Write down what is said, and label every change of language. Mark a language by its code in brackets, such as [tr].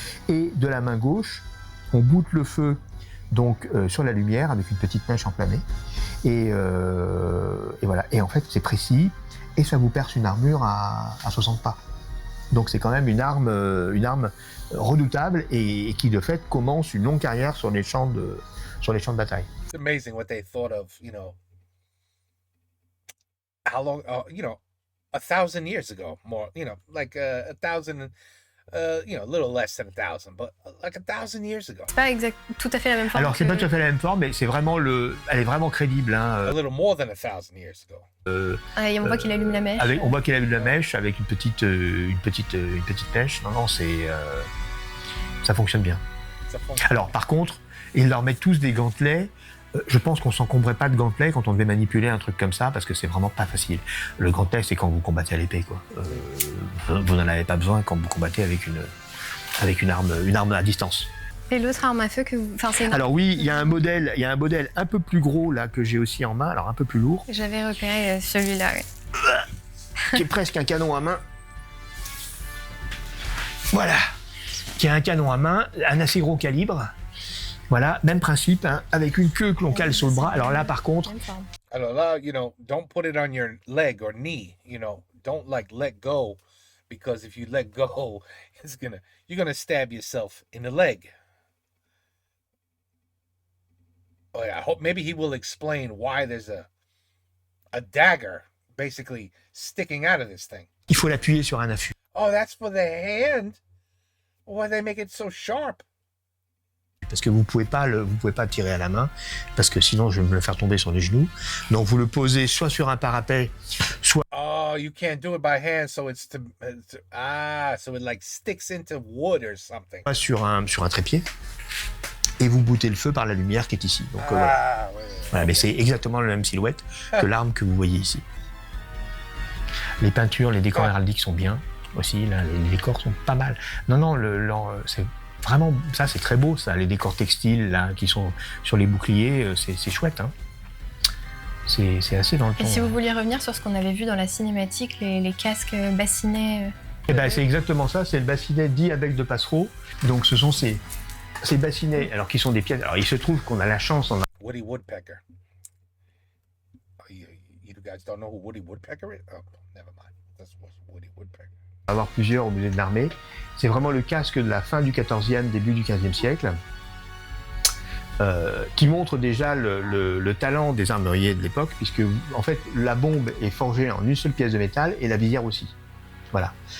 [fr] Et de la main gauche, on boute le feu donc sur la lumière avec une petite mèche enflammée, et voilà. Et en fait, c'est précis et ça vous perce une armure à 60 pas. Donc c'est quand même une arme redoutable et qui de fait commence une longue carrière sur les champs de bataille. [en] It's amazing what they thought of, how long, 1,000 years ago, more, like 1,000, a little less than 1,000, but like 1,000 years ago. [fr] C'est pas tout à fait la même forme. Alors c'est pas tout à fait la même forme, mais c'est vraiment elle est vraiment crédible. Hein. [en] A little more than 1,000 years ago. [fr] Ah, et on voit qu'il allume la mèche. On voit qu'il a eu de la mèche avec une petite mèche. Non, ça fonctionne bien. [en] It's a fun- [fr] Alors par contre, ils leur mettent tous des gantelets. Je pense qu'on s'encombrait pas de gantelets quand on devait manipuler un truc comme ça, parce que c'est vraiment pas facile. Le gantelet, c'est quand vous combattez à l'épée, quoi. Vous n'en avez pas besoin quand vous combattez avec avec une arme à distance. Et l'autre arme à feu que vous... Enfin, c'est une arme Alors oui, il y a un modèle un peu plus gros là que j'ai aussi en main, alors un peu plus lourd, que j'avais repéré celui-là. Ouais. qui est presque un canon à main. Voilà, qui a un canon à main, un assez gros calibre. Voilà, même principe, hein, avec une queue que l'on cale sur le bras. Alors là, par contre, Même forme. Alors, là, [en] don't put it on your leg or knee. Don't like let go, because if you let go, you're gonna stab yourself in the leg. Oh yeah, I hope maybe he will explain why there's a dagger basically sticking out of this thing. [fr] il faut l'appuyer sur un affût. [en] Oh, that's for the hand. Why they make it so sharp? [fr] Parce que vous pouvez pas tirer à la main, parce que sinon je vais me le faire tomber sur les genoux. Donc vous le posez soit sur un parapet, soit [en] Oh, you can't do it by hand, so so it like sticks into wood or something. [fr] sur un trépied, et vous bootez le feu par la lumière qui est ici. Donc voilà. Ouais. Voilà, mais c'est exactement la même silhouette que l'arme que vous voyez ici. Les peintures, les décors héraldiques sont bien aussi. Là, les décors sont pas mal. Non, c'est vraiment ça, c'est très beau ça. Les décors textiles là qui sont sur les boucliers, c'est chouette. Hein. C'est assez dans le ton. Et si vous vouliez revenir sur ce qu'on avait vu dans la cinématique, les casques bassinets. Eh ben, c'est exactement ça. C'est le bassinet dit avec de passereau. Donc ce sont ces bassinets, alors qui sont des pièces. Alors il se trouve qu'on a la chance en [en] Woody Woodpecker. Oh, you guys don't know who Woody Woodpecker is? Oh, never mind. That's Woody Woodpecker. [fr] avoir plusieurs au musée de l'armée. C'est vraiment le casque de la fin du XIVe, début du XVe siècle, qui montre déjà le talent des armuriers de l'époque, puisque en fait la bombe est forgée en une seule pièce de métal et la visière aussi. Voilà.